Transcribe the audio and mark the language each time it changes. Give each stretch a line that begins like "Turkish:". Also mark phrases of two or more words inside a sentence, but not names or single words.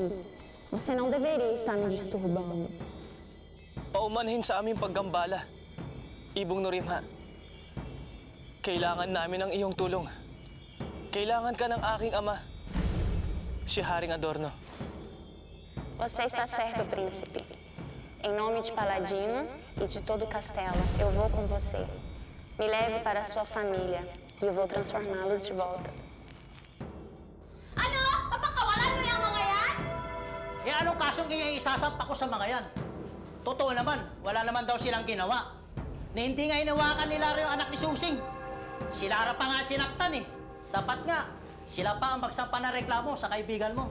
Portuguese: Você não deveria estar me disturbando.
Filipino: Paumanhin sa aming paggambala, Ibong Norimha. Kailangan namin ang iyong tulong. Kailangan ka ng aking ama, si Haring Adorno.
Portuguese: Você está certo, príncipe. Em nome de Paladino e de todo o castelo, eu vou com você. Me leve para a sua família e eu vou transformá-los de volta.
Filipino: Ano? Papakawalan mo yung mga yan? Anong kasong isasampa ko sa mga yan? Totoo naman, wala naman daw silang ginawa. Na hindi nga hinawakan ni Lara yung anak ni Susing. Si Lara pa nga sinaktan Dapat nga, sila pa ang magsampa na reklamo sa kaibigan mo.